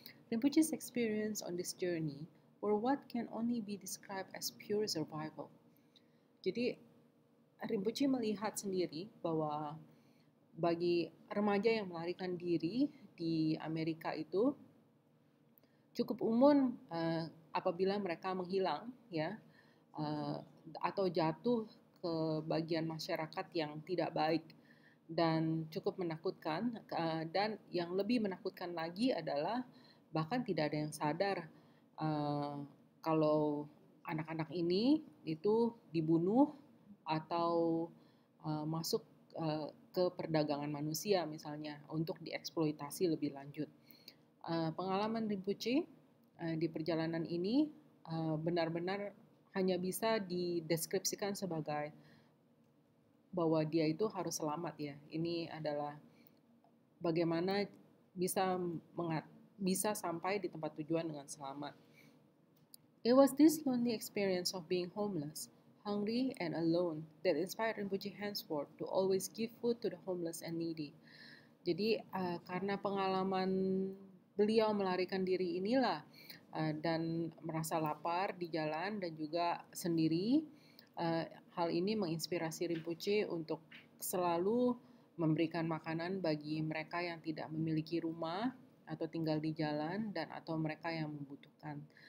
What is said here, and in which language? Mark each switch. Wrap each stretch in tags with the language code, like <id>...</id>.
<en>Rinpoche's experience on this journey were what can only be described as pure survival.</en> <id>Jadi Rinpoche melihat sendiri bahwa bagi remaja yang melarikan diri di Amerika itu cukup umum apabila mereka menghilang ya, atau jatuh ke bagian masyarakat yang tidak baik dan cukup menakutkan, dan yang lebih menakutkan lagi adalah bahkan tidak ada yang sadar kalau anak-anak ini itu dibunuh atau masuk ke perdagangan manusia misalnya untuk dieksploitasi lebih lanjut. Pengalaman Rinpoche di perjalanan ini benar-benar hanya bisa dideskripsikan sebagai bahwa dia itu harus selamat ya. Ini adalah bagaimana bisa sampai di tempat tujuan dengan selamat.</id> <en>It was this lonely experience of being homeless, hungry and alone that inspired Rinpoche henceforth to always give food to the homeless and needy.</en> <id>Jadi karena pengalaman beliau melarikan diri inilah dan merasa lapar di jalan dan juga sendiri, hal ini menginspirasi Rinpoche untuk selalu memberikan makanan bagi mereka yang tidak memiliki rumah atau tinggal di jalan dan atau mereka yang membutuhkan.</id>